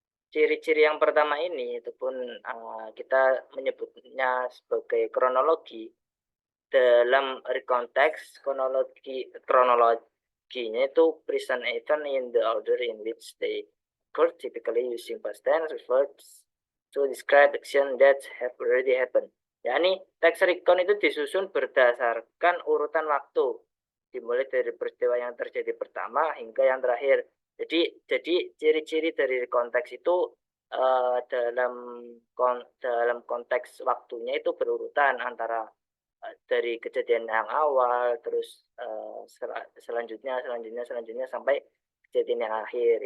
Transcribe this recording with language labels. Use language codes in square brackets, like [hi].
[id] ciri-ciri yang pertama ini, itu pun kita menyebutnya sebagai kronologi. dalam recontext kronologinya itu [en] present event in the order in which they occur, typically using past tense verbs to describe action that have already happened. [id] Yakni teks recon itu disusun berdasarkan urutan waktu, dimulai dari peristiwa yang terjadi pertama hingga yang terakhir. Jadi ciri-ciri dari konteks itu dalam konteks waktunya itu berurutan antara dari kejadian yang awal, terus selanjutnya sampai kejadian yang akhir.